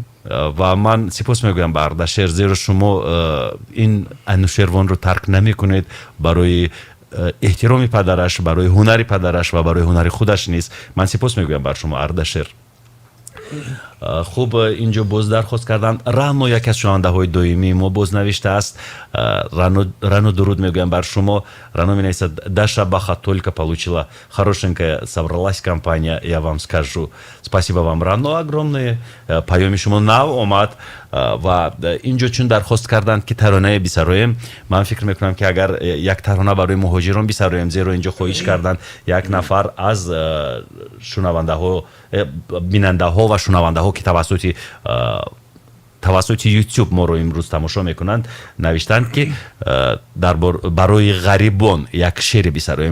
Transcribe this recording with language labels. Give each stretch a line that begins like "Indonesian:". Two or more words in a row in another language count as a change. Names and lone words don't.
Tajik: ва ман сипос мегӯям ба ардашер зеро шумо ин анушервонро тарк намекунед барои эҳтироми падараш, барои ҳунари падараш ва барои ҳунари худаш низ. ман сипос мегӯям бар шумо ардашер. хуб инҷо боз дархост карданд. рано яке аз шунавандаҳои доимии мо боз навиштааст. рано дуруд мегӯям бар шумо. рано менависад
Russian: даша баха только получила хорошенькая собралась компания, я вам скажу спасибо вам рано огромное.
Tajik: паёми шумо нав омад ва инҷо чун дархост карданд ки таронае бисароем. ман фикр мекунам ки агар як тарона барои муҳоҷирон бисароем, зеро инҷо хоҳиш карданд як нафар аз шунавандаҳо бинандаҳо ва шунавандаҳо ки тавассути YouTube моро имрӯз тамошо мекунанд навиштанд ки барои ғарибон як шеъре бисароем.